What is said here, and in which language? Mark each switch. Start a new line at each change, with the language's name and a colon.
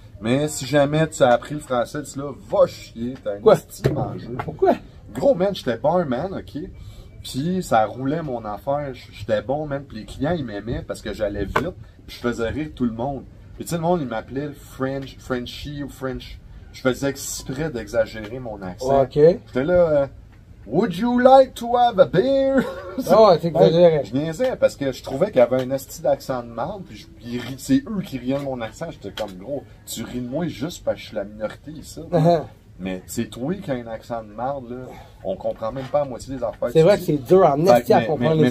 French: Mais si jamais tu as appris le français, tu là, va chier, t'as un esti mangé. Pourquoi? Gros man, j'étais barman, ok? Puis ça roulait mon affaire, j'étais bon man, puis les clients ils m'aimaient parce que j'allais vite, puis je faisais rire tout le monde. Puis tu sais, le monde il m'appelait Frenchie ou French. Je faisais exprès d'exagérer mon accent. Ok. J'étais là,
English: would you like to have a beer?
French: Oh, t'exagérais. Je niaisais parce que je trouvais qu'il y avait un esti d'accent de merde, puis c'est eux qui riaient de mon accent. J'étais comme, gros, tu ris de moi juste parce que je suis la minorité ici. Mais c'est toi qui as un accent de merde, là. On comprend même pas la moitié des affaires. C'est vrai que c'est dur en esti à comprendre les